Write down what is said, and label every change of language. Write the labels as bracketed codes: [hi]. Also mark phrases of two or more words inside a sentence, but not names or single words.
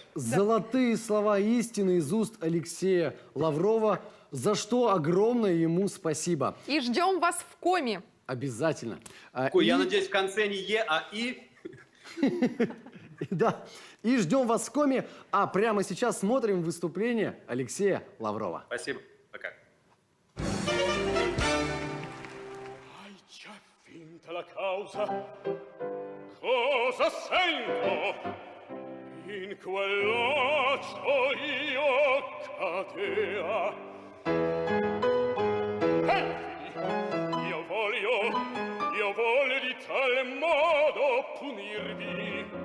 [ru] Золотые слова истины из уст Алексея Лаврова, за что огромное ему спасибо. И ждем вас в Коми. Обязательно. Я надеюсь, в конце не Е, а И. Да. И ждем вас в Коми. А прямо сейчас смотрим выступление Алексея Лаврова. Spasibo. Пока. [it] Hai già vinta la causa? Cosa sento? In quell'occhio io cadea. Io voglio di tal modo punirvi.